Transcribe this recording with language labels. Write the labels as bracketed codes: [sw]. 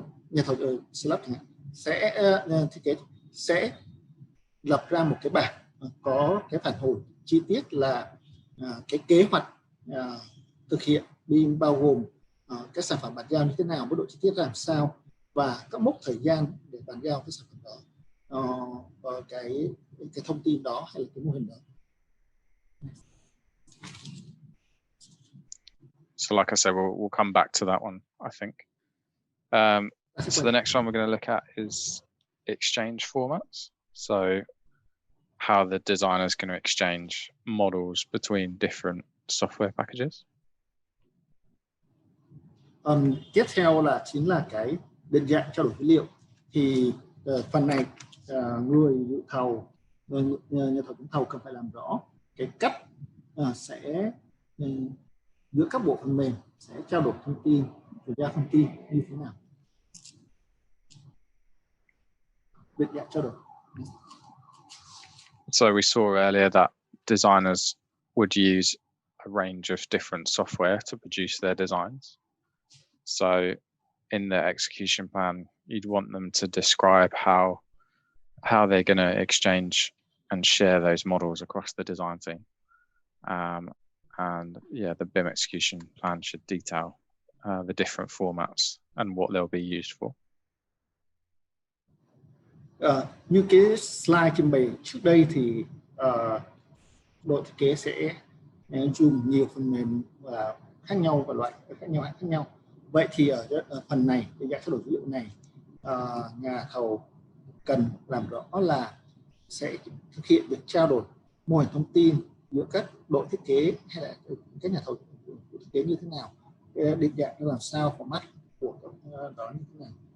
[vi] nhà thầu slab sẽ thiết kế sẽ lập ra một cái bảng có cái phản hồi chi tiết là cái kế hoạch thực hiện BIM bao gồm các sản phẩm bàn giao như thế nào, mức độ chi tiết làm sao và các mốc thời gian để bàn giao cái sản phẩm đó, cái thông tin đó hay là cái mô hình đó. [en] So like I said, we'll come back to that one, I think. So the next one we're going to look at is exchange formats. So how the designer is going to exchange models between different software packages. [vi] Tiếp theo là chính là cái định dạng trao đổi dữ liệu. Thì phần này người dự thầu, nhà thầu trúng thầu cần phải làm rõ cái cách sẽ giữa các bộ phần mềm sẽ trao đổi thông tin, chuyển giao thông tin như thế nào. Định dạng trao đổi. [en] So we saw earlier that designers would use a range of different software to produce their designs. So in the execution plan, you'd want them to describe how they're going to exchange and share those models across the design team. And yeah, the BIM execution plan should detail the different formats and what they'll be used for. [vi] Như cái slide trình bày trước đây thì đội thiết kế sẽ dùng nhiều phần mềm khác nhau và loại khác nhau. Vậy thì ở phần này, cái dạng trao đổi dữ liệu này, nhà thầu cần làm rõ là sẽ thực hiện việc trao đổi mô hình thông tin giữa các đội thiết kế hay là các nhà thầu thiết kế như thế nào, định dạng nó làm sao, format của đó như thế nào.